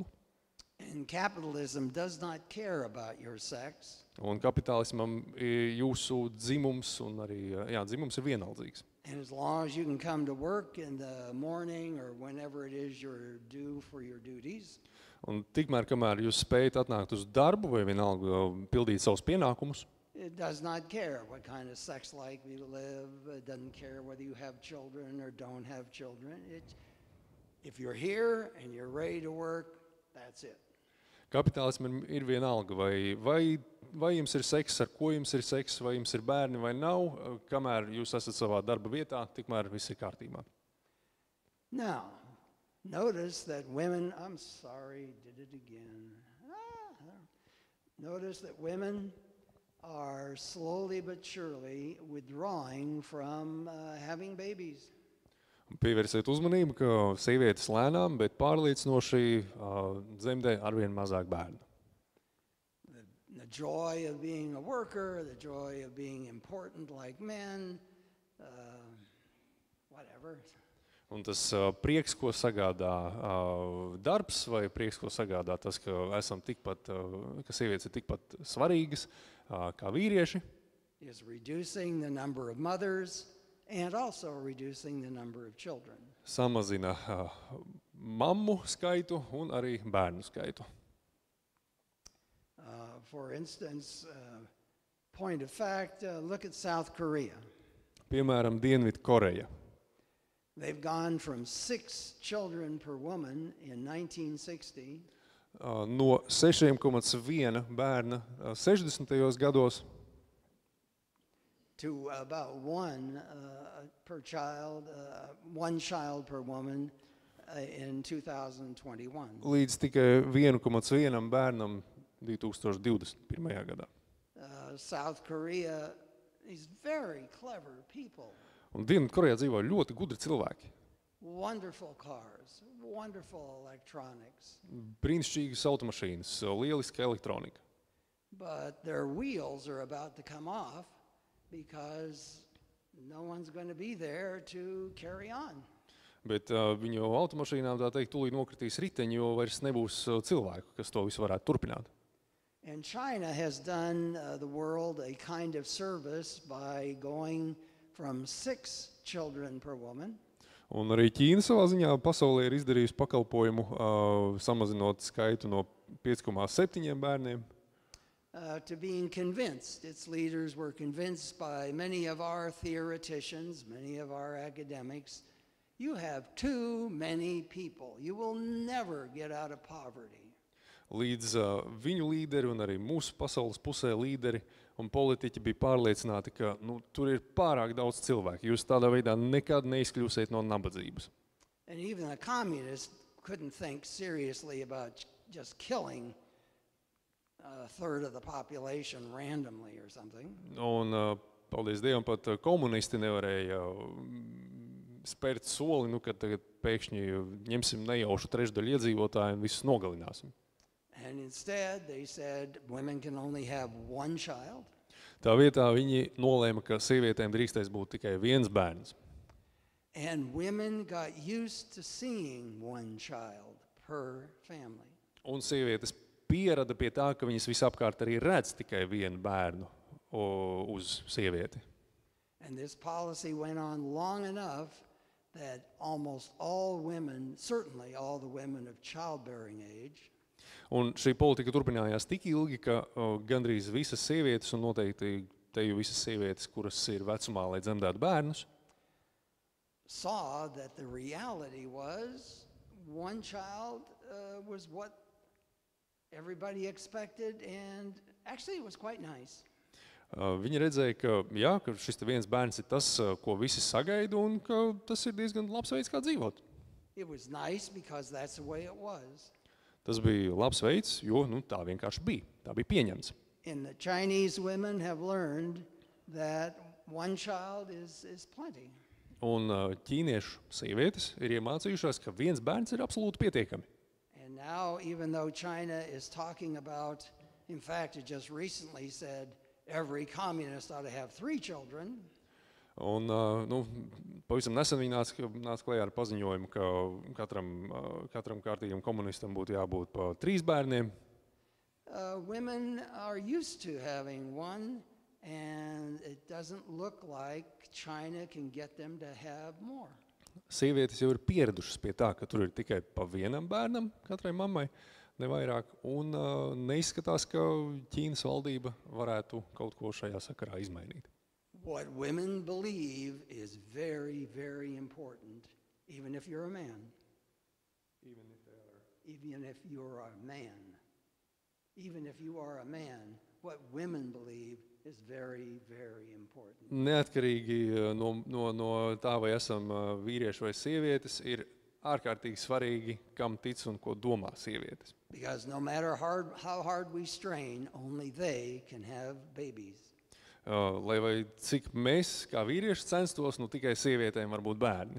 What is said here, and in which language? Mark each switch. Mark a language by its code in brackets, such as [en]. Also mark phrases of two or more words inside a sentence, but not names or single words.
[en] And capitalism does not care about your sex. [lv] Un kapitālismam jūsu dzimums un arī dzimums ir vienaldzīgs. [en] And as long as you can come to work in the morning or whenever it is you're due for your duties, [lv] Un tikmēr, kamēr jūs spējat atnākt uz darbu vai vienalga pildīt savus pienākumus, [en] It does not care what kind of sex life you live. It doesn't care whether you have children or don't have children. If you're here and you're ready to work, that's it. [lv] Kapitālismam ir vienalga, vai jums ir seks, ar ko jums ir seks, vai jums ir bērni vai nav, kamēr jūs esat savā darba vietā, tikmēr viss ir kārtībā. [en] Now, notice that women, I'm sorry, did it again. Notice that women are slowly but surely withdrawing from having babies. [lv] Pievērsiet uzmanību, ka sievietes lēnām, bet pārliecinoši dzemdē arvien mazāk bērnu. [en] The joy of being a worker, the joy of being important like men, whatever. [lv] Un tas prieks, ko sagādā darbs, vai prieks, ko sagādā tas, ka sievietes ir tikpat svarīgas kā vīrieši, [en] is reducing the number of mothers and also reducing the number of children. [lv] Samazina mammu skaitu un arī bērnu skaitu. [en] For instance, point of fact, look at South Korea. [lv] Piemēram, Dienvidu Koreja. [en] They've gone from 6 children per woman in 1960 [lv] no 6,1 bērna 60. gados [en] to about one child per woman in 2021. [lv] līdz tikai 1,1 bērnam 2021. gadā. [en] South Korea is very clever people. [lv] Un Dienvidu Korejā dzīvo ļoti gudri cilvēki. [en] Wonderful cars, wonderful electronics. [lv] Brīnišķīgas automašīnas, lieliska elektronika. [en] But their wheels are about to come off because no one's going to be there to carry on. [lv] Bet viņu automašīnām, tā teikt, tūlīt nokritīs riteņi, jo vairs nebūs cilvēku, kas to visu varētu turpināt. [en] And China has done the world a kind of service by going from 6 children per woman. [lv] Un arī Ķīna savā ziņā pasaulē ir izdarījusi pakalpojumu, samazinot skaitu no 5,7 bērniem. [en] To being convinced. Its leaders were convinced by many of our theoreticians, many of our academics, you have too many people. You will never get out of poverty. [lv] Līdz viņu līderi un arī mūsu pasaules pusē līderi un politiķi bija pārliecināti, ka tur ir pārāk daudz cilvēku. Jūs tādā veidā nekad neizkļūsiet no nabadzības. [en] And even a communist couldn't think seriously about just killing a third of the population randomly or something. [lv] Un, paldies Dievam, pat komunisti nevarēja spērt soli, kad tagad pēkšņi ņemsim nejaušu trešdaļu iedzīvotāju un visus nogalināsim. [en] And instead they said women can only have 1 child. [lv] Tā vietā viņi nolēma, ka sievietēm drīkstēs būt tikai 1 bērns. [en] And women got used to seeing 1 child per family. [lv] Un sievietes pierada pie tā, ka viņas visapkārt arī redz tikai 1 bērnu uz sievieti. [en] And this policy went on long enough that almost all women, certainly all the women of childbearing age, [lv] un šī politika turpinājās tik ilgi, ka gandrīz visas sievietes, un noteikti teju visas sievietes, kuras ir vecumā, lai dzemdētu bērnus, [en] saw that the reality was 1 child was what everybody expected, and actually it was quite nice. [lv] Viņi redzēja, ka šis 1 bērns ir tas, ko visi sagaida, un ka tas ir diezgan labs veids, kā dzīvot. [en] It was nice because that's the way it was. [lv] Tas bija labs veids, jo tā vienkārši bija. Tā bija pieņemts. [en] And the Chinese women have learned that 1 child is plenty. [lv] Un ķīniešu sievietes ir iemācījušās, ka 1 bērns ir absolūti pietiekami. [en] And now, even though China is talking about, in fact, it just recently said every communist ought to have 3 children. [lv] Un, pavisam nesen viņi nāca klajā ar paziņojumu, ka katram kārtīgam komunistam būtu jābūt pa 3 bērniem. [en] Women are used to having 1, and it doesn't look like China can get them to have more. [lv] Sievietes jau ir pieradušas pie tā, ka tur ir tikai pa 1 bērnam katrai mammai, ne vairāk, un neizskatās, ka Ķīnas valdība varētu kaut ko šajā sakarā izmainīt. [en] What women believe is very, very important, even if you're a man. Even if you're a man. Even if you are a man, what women believe is very, very important. [lv] Neatkarīgi no tā, vai esam vīrieši vai sievietes, ir ārkārtīgi svarīgi, kam tic un ko domā sievietes. [en] Because no matter how hard we strain, only they can have babies. [lv] Lai vai cik mēs, kā vīrieši, censtos, tikai sievietēm var būt bērni.